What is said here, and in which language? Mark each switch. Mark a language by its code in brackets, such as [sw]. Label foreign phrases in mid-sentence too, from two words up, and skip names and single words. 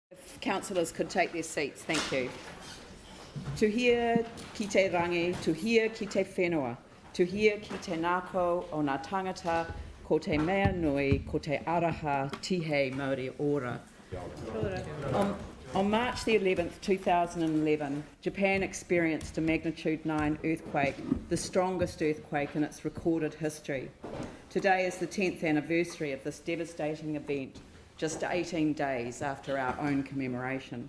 [en] if councillors could take their seats, thank you. [mi] Tuhia ki te rangi, tuhia ki te whenua, tuhia ki te ngākau o ngā tangata, ko te mea nui, ko te araha, tihe Māori ora. [en] On March the 11th, 2011, Japan experienced a magnitude 9 earthquake, the strongest earthquake in its recorded history. Today is the 10th anniversary of this devastating event, just 18 days after our own commemoration.